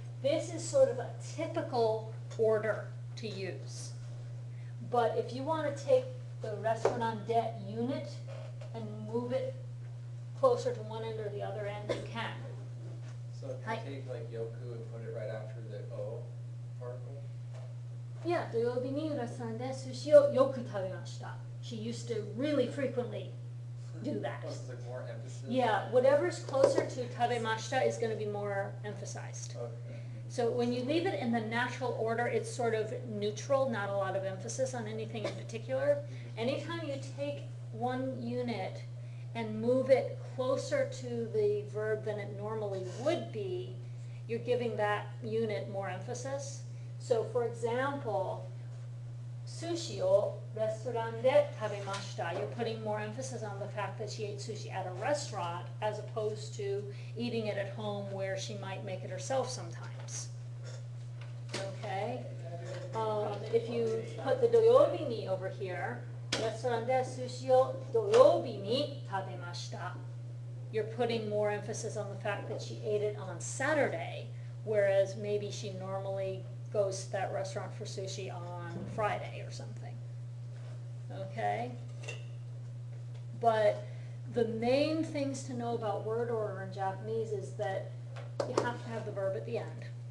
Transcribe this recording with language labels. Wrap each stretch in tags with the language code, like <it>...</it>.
<en>This is sort of a typical order to use. But if you want to take the restaurant debt unit and move it closer to one end or the other end, you can. So if Hi. you take like yoku and put it right after the O particle? Yeah,</en> <ja>土曜日にレストランで寿司をよく食べました.</ja> <en>She used to really frequently do that. Oh, so it's like more emphasis? Yeah, whatever's closer to tabemashita is going to be more emphasized. Okay. So when you leave it in the natural order, it's sort of neutral, not a lot of emphasis on anything in particular. Anytime you take one unit and move it closer to the verb than it normally would be, you're giving that unit more emphasis. So for example,</en> <ja>sushi o restaurant de tabemashita.</ja> <en>You're putting more emphasis on the fact that she ate sushi at a restaurant as opposed to eating it at home where she might make it herself sometimes. Okay? If you put the 土曜日に over here,</en> <ja>レストランで寿司を土曜日に食べました.</ja> <en>You're putting more emphasis on the fact that she ate it on Saturday, whereas maybe she normally goes to that restaurant for sushi on Friday or something. Okay? But the main things to know about word order in Japanese is that you have to have the verb at the end.</en>